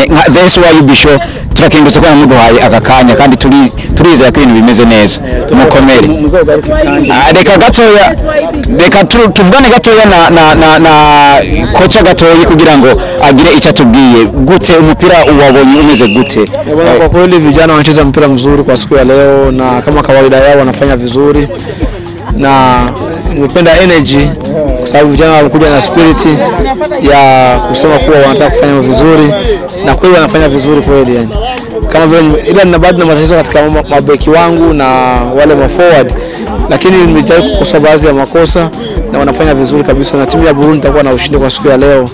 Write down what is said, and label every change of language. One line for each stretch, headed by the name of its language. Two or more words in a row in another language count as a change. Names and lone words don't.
Rundi: The SYUB show turakengurutse kwa muduhaye akakanya kandi turizera ko ibintu bimeze neza. Mukomere. Reka tuvugane gatoya na kocha gatoyi kugira ngo agire icyo atubwiye. Gute umupira wabonye umeze gute?
Swahili: Kwa kweli vijana wanacheza mpira mzuri kwa siku ya leo, na kama kawaida yao wanafanya vizuri, na nimependa energy kwa sababu vijana walikuja na spirit ya kusema kuwa wanataka kufanya vizuri, na kweli wanafanya vizuri kweli yani. Kama vile ila nina bado na matatizo katika mabeki wangu na wale ma forward, lakini nimejaribu kukosoa baadhi ya makosa na wanafanya vizuri kabisa, na timu ya Burundi itakuwa na ushindi kwa siku ya leo.